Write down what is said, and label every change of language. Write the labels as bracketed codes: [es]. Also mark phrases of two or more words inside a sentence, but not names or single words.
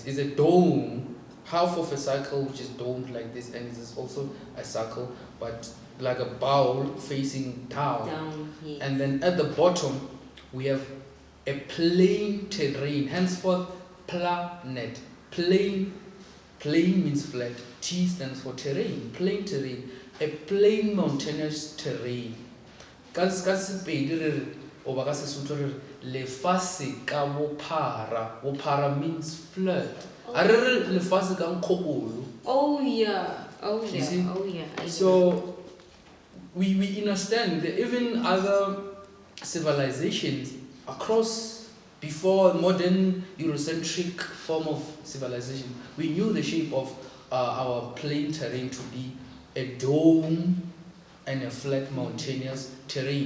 [en] It's a dome, half of a circle which is domed like this, and it is also a circle, but like a bowl facing down. Yes. And then at the bottom, we have a plain terrain, henceforth planet. Plain means flat, T stands for terrain, plain terrain, a plain mountainous terrain. [nso] Ka Sepedi re re, o ba ka Sesotho re re, lefase ka bophara. [en] Bophara means flat. [nso] A re re lefase ka nkgokolo. [en] Oh yeah. You see? Oh yeah. So we understand that even other civilizations across, before modern Eurocentric form of civilization, we knew the shape of our plain terrain to be a dome and a flat mountainous terrain.